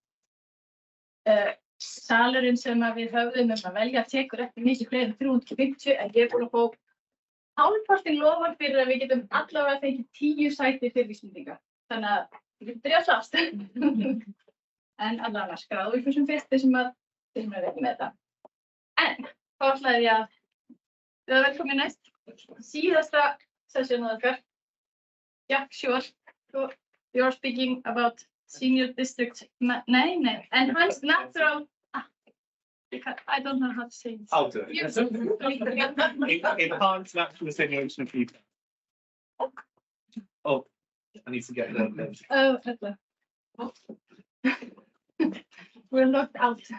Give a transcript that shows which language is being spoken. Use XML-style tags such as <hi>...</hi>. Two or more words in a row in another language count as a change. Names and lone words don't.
<is>Salurinn sem við höfðum að velja tekur ekki mikið fleiri en 350, en ég er búin að fá hálfpartinn lofar fyrir að við getum allavega fengið 10 sæti fyrir Íslendinga. Þannig að við getum byrjað að slást. En allavega skráðu ykkur sem fyrst sem er ekki með þetta. En þá ætlaði ég að vera velkomin næst. Síðasta sessjónu okkar.</is> <en>Jack Shore, you're speaking about senior district, enhanced natural, I don't know how to say this. I'll do it. Enhanced natural attenuation of people. Oh, I need to get there. Oh, we're locked out.</en>